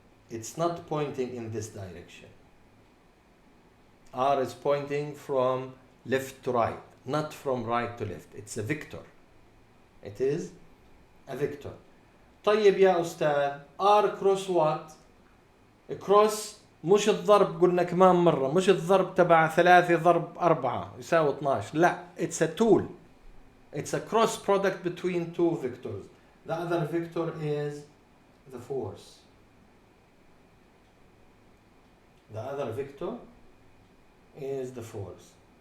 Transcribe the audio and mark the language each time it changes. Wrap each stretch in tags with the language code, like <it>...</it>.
<en>It's not pointing in this direction. R is pointing from left to right, not from right to left. It's a vector. It is a vector.</en> <ar>طيب يا أستاذ,</ar> <en>R cross what?</en> <ar>Cross مش الضرب, قلنا كمان مرة, مش الضرب تبع 3 ضرب 4 يساوي 12.</ar> <en>لا, it's a tool. It's a cross product between two vectors. The other vector is the force. The other vector is the force.</en>